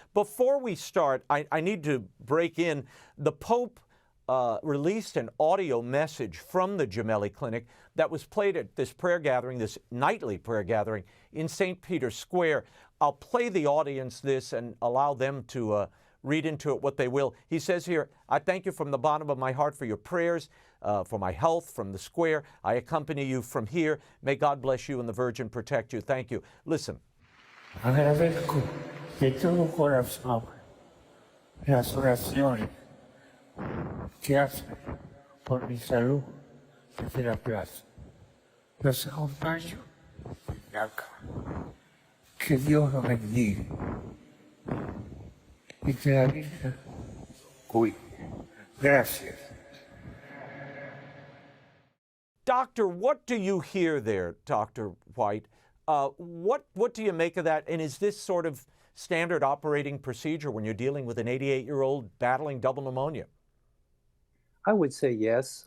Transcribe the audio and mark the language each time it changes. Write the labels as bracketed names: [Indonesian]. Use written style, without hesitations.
[English] Before we start, I need to break in. The Pope released an audio message from the Gemelli Clinic that was played at this prayer gathering, this nightly prayer gathering in St. Peter's Square. I'll play the audience this and allow them to read into it what they will. He says here, I thank you from the bottom of my heart for your prayers, for my health from the square. I accompany you from here. May God bless you and the Virgin protect you. Thank you. Listen. [Spanish] Agradezco de todo corazón las oraciones que hace por mi salud desde la plaza. Los acompaño desde acá. Que Dios los bendiga y que la Virgen cuide. Gracias. [English] Doctor, what do you hear there, Dr. White? What do you make of that? And is this sort of standard operating procedure when you're dealing with an 88-year-old battling double pneumonia? I would say yes.